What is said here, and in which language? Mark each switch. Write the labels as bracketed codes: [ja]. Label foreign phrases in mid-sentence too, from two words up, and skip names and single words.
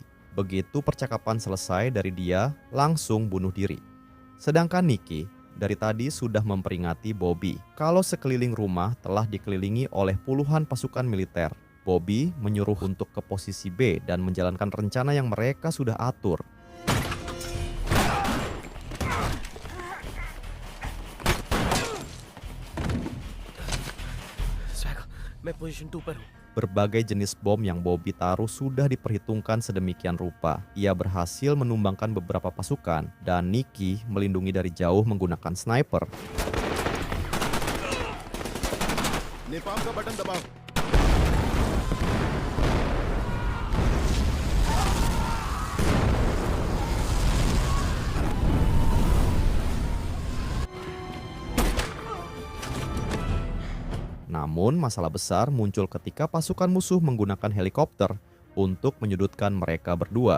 [id] Begitu percakapan selesai dari dia, langsung bunuh diri. Sedangkan Nicky dari tadi sudah memperingati Bobby kalau sekeliling rumah telah dikelilingi oleh puluhan pasukan militer. Bobby menyuruh untuk ke posisi B dan menjalankan rencana yang mereka sudah atur. [hi] मैं पोजीशन 2 पर हूँ [id] Berbagai jenis bom yang Bobby taruh sudah diperhitungkan sedemikian rupa. Ia berhasil menumbangkan beberapa pasukan dan Nicky melindungi dari jauh menggunakan sniper. [hi] नेपाम का बटन दबाओ। [id] Namun masalah besar muncul ketika pasukan musuh menggunakan helikopter untuk menyudutkan mereka berdua.